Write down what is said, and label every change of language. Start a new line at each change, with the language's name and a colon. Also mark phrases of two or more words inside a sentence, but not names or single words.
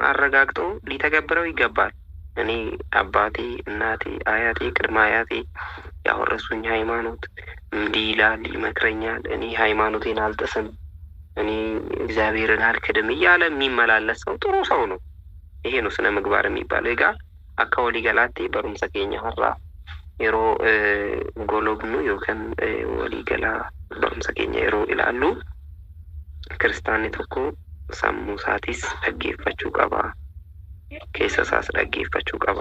Amharic: አረጋግጦ ሊተገብረው ይገባል። እኔ አባቴ፣ እናቴ፣ አያቴ፣ ቅድመ አያቴ ያወረሱኝ ሃይማኖት እንዲህ ይላል፣ ይመክረኛል፣ እኔ ሃይማኖቴን አልጥስም፣ እኔ እግዚአብሔርን አልክድም እያለ የሚመላለስ ሰው ጥሩ ሰው ነው። ይሄ ነው ስነ ምግባር የሚባለው።
Oromo: ጋ akka walii galaatti barumsa keenya har'aa yeroo golobnu yookaan walii galaa barumsa keenya yeroo ilaallu kiristaanni tokko sammuu isaatis dhaggeeffachuu qaba, keessa isaas dhaggeeffachuu qaba.